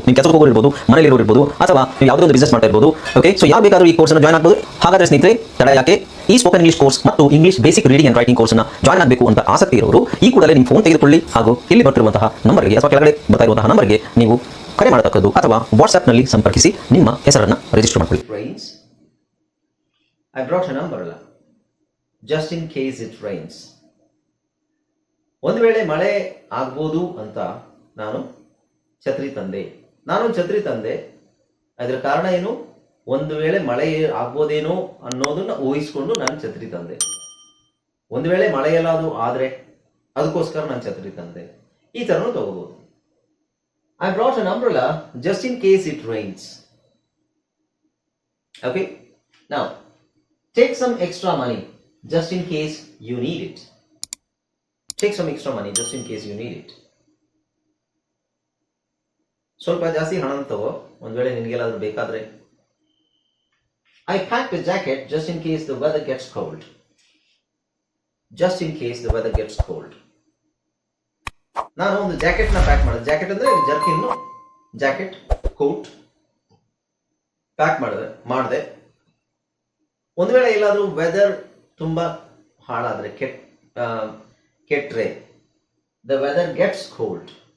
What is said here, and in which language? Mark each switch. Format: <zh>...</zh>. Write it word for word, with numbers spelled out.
<kn>ನೀವು ಕೆಲಸಕ್ಕೆ ಹೋಗೋರು ಇರ್ಬೋದು, ಮನೆಯಲ್ಲಿರೋರು ಇರ್ಬೋದು, ಅಥವಾ ಯಾವುದೇ ಒಂದು ಬಿಸ್ನೆಸ್ ಮಾಡ್ತಾ ಇರ್ಬೋದು. ಓಕೆ, ಸೊ ಯಾರು ಬೇಕಾದರೂ ಈ ಕೋರ್ಸನ್ನು ಜಾಯ್ನ್ ಆಗ್ಬೋದು. ಹಾಗಾದರೆ ಸ್ನೇಹಿತರೆ, ತಡ ಯಾಕೆ? ಈ ಸ್ಪೋಕನ್ ಇಂಗ್ಲಿಷ್ ಕೋರ್ಸ್ ಮತ್ತು English basic reading and writing ಕೋರ್ಸ್ನ ಜಾಯ್ನ್ ಆಗಬೇಕು ಅಂತ ಆಸಕ್ತಿ ಇರೋರು ಈ ಕೂಡಲೇ ನಿಮ್ಮ ಫೋನ್ ತೆಗೆದುಕೊಳ್ಳಿ, ಹಾಗೂ ಇಲ್ಲಿ ಬರ್ತಿರುವಂತಹ ನಂಬರ್ಗೆ ಅಥವಾ ಕೆಳಗಡೆ ಬರ್ತಾ ಇರುವಂತಹ ನಂಬರ್ಗೆ ನೀವು ಕರೆ ಮಾಡತಕ್ಕದ್ದು ಅಥವಾ ವಾಟ್ಸ್ಆ್ಯಪ್ನಲ್ಲಿ ಸಂಪರ್ಕಿಸಿ ನಿಮ್ಮ ಹೆಸರನ್ನು ರಿಜಿಸ್ಟರ್ ಮಾಡಿಕೊಳ್ಳಿ.</kn> <en>Rains. I brought an umbrella just in case it rains.</en> <kn>ಒಂದು ವೇಳೆ ಮಳೆ ಆಗ್ಬೋದು ಅಂತ ನಾನು ಛತ್ರಿ ತಂದೆ. ನಾನು ಛತ್ರಿ ತಂದೆ, ಅದರ ಕಾರಣ ಏನು? ಒಂದು ವೇಳೆ ಮಳೆ ಆಗ್ಬೋದೇನೋ ಅನ್ನೋದನ್ನ ಊಹಿಸ್ಕೊಂಡು ನಾನು ಛತ್ರಿ ತಂದೆ. ಒಂದು ವೇಳೆ ಮಳೆಯಲ್ಲಾದರೂ ಆದರೆ ಅದಕ್ಕೋಸ್ಕರ ನಾನು ಛತ್ರಿ ತಂದೆ. ಈ ಥರನೂ ತಗೋಬೋದು.</kn> <en>I brought an umbrella just in case it rains. Okay,</en> <kn>ನಾವು</kn> <en>Take some extra money just in case you need it. Take some extra money just in case you need it.</en> <kn>ಸ್ವಲ್ಪ ಜಾಸ್ತಿ ಹಣ ತಗೋ, ಒಂದು ವೇಳೆ ನಿನಗೆಲ್ಲಾದರೂ ಬೇಕಾದರೆ.</kn> <en>I packed a jacket just in case the weather gets cold. Just in case the weather gets cold.</en> <kn>ನಾನು ಒಂದು ಜಾಕೆಟ್ನ pack ಮಾಡಿದೆ. ಜಾಕೆಟ್ ಅಂದರೆ ಜರ್ಕಿನ್ನು, ಜಾಕೆಟ್, ಕೋಟ್ ಪ್ಯಾಕ್ ಮಾಡಿದೆ ಮಾಡಿದೆ ಒಂದು ವೇಳೆ ಎಲ್ಲಾದರೂ ವೆದರ್ ತುಂಬ ಹಾಳಾದರೆ, ಕೆಟ್ ಕೆಟ್ಟರೆ</kn> <en>The weather gets cold.</en>